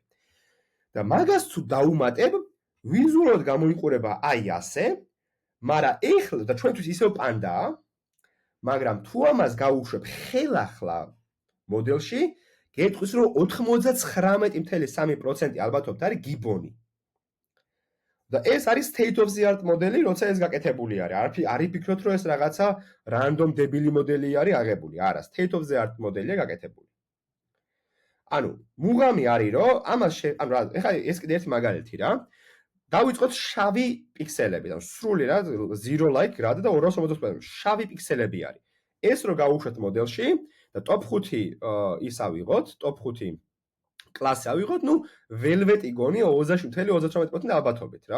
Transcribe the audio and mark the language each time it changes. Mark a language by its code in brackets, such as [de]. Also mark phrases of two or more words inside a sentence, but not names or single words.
[ka] და მაგას თუ დაუმატებ, ვიზუალურად გამოიყურება აი ასე, მაგრამ ეხლა და ჩვენთვის ისევ პანდაა, მაგრამ თუ ამას გავუშვებ ხელახლა მოდელში, გეტყვის რომ 99.3% ალბათობით არის გიბონი. და ეს არის [en] state of the art [ka] მოდელი, როცა ეს გაკეთებული არის. არ იფიქროთ რომ ეს რაღაცა random დებილი მოდელი არის აღებული. არა, [en] state of the art [ka] მოდელია გაკეთებული. ანუ მუღამი არის რომ ამას ანუ ეხლა ეს კიდე ერთი მაგალითი რა. დავიწყოთ შავი პიქსელები, ანუ სრული რა 0 like რა და 255 შავი პიქსელები არის. ეს რო გავუშვათ მოდელში და top 5 ის ავიღოთ, top 5 კლასი ავიღოთ, ნუ ველვეტი გონია 27.39% ალბათობით რა.